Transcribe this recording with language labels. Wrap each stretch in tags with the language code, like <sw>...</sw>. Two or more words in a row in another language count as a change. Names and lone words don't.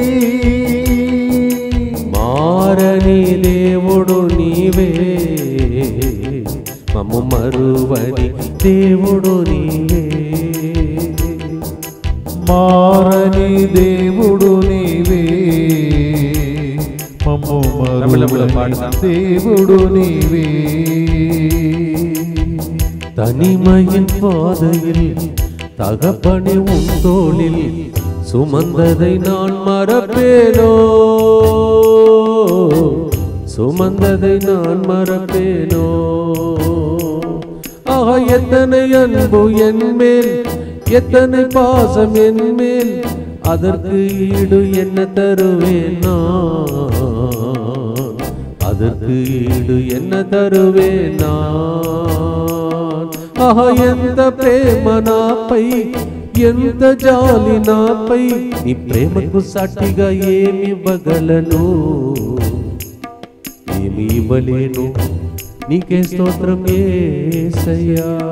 <te>మారని దేవుడు నీవే, మమ్ము మరువని దేవుడు నీవే. మారని దేవుడు నీవే, మమ్ము మరువని దేవుడు నీవే.</te> <ta>தனிமையின் பாதையில் தகப்பனே உன் தோளில் சுமந்ததை நான் மறப்பேனோ, சுமந்ததை நான் மறப்பேனோ. ஆஹா, எத்தனை அன்பு என் மேல், எத்தனை பாசம் என் மேல், அதற்கு ஈடு என்ன தருவேன் நான், அதற்கு ஈடு என்ன தருவேன் நான்.</ta> <te>ఆహా, ఎంత ప్రేమ నాపై, ఎంత జాలి నాపై, నీ ప్రేమకు సాటిగా ఏమి ఇవ్వగలను, ఏమి ఇవ్వలేను. నీకే స్తోత్రం యేసయ్యా.</te>